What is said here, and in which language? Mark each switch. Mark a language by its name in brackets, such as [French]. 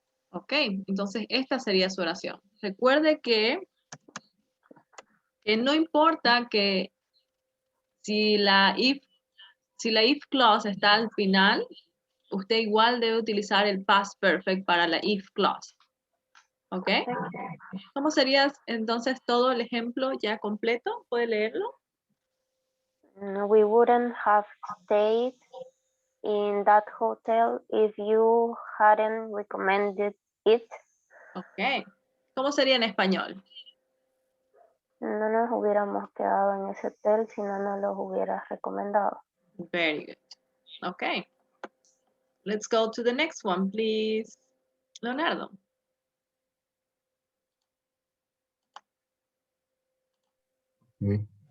[Spanish] Ok, entonces esta sería su oración. Recuerde que no importa que si la if clause está al final, usted igual debe utilizar el past perfect para la if clause. ¿Ok? ¿Cómo sería entonces todo el ejemplo ya completo? ¿Puede leerlo? [English] We wouldn't have stayed in that hotel if you hadn't recommended it. [Spanish] Ok. ¿Cómo sería en español? No nos hubiéramos quedado en ese hotel si no nos los hubieras recomendado. [English] Very good. Okay. Let's go to the next one, please. Leonardo. Okay.